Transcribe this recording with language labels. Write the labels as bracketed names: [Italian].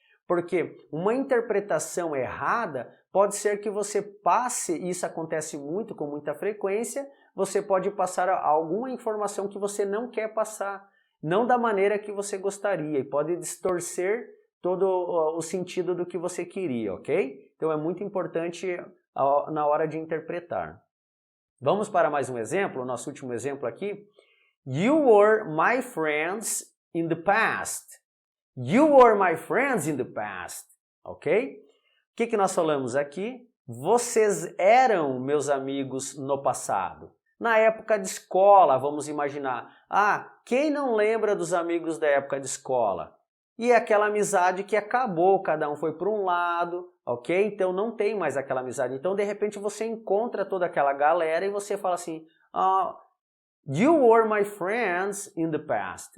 [Portuguese] Porque uma interpretação errada pode ser que você passe, e isso acontece muito, com muita frequência, você pode passar alguma informação que você não quer passar. não da maneira que você gostaria e pode distorcer todo o sentido do que você queria, ok? Então é muito importante na hora de interpretar. Vamos para mais um exemplo, o nosso último exemplo aqui. [English] You were my friends in the past. You were my friends in the past, ok? [Portuguese] O que nós falamos aqui? Vocês eram meus amigos no passado. Na época de escola, vamos imaginar. Quem não lembra dos amigos da época de escola? E é aquela amizade que acabou, cada um foi para um lado, ok? Então não tem mais aquela amizade. Então de repente você encontra toda aquela galera e você fala assim, [English] you were my friends in the past.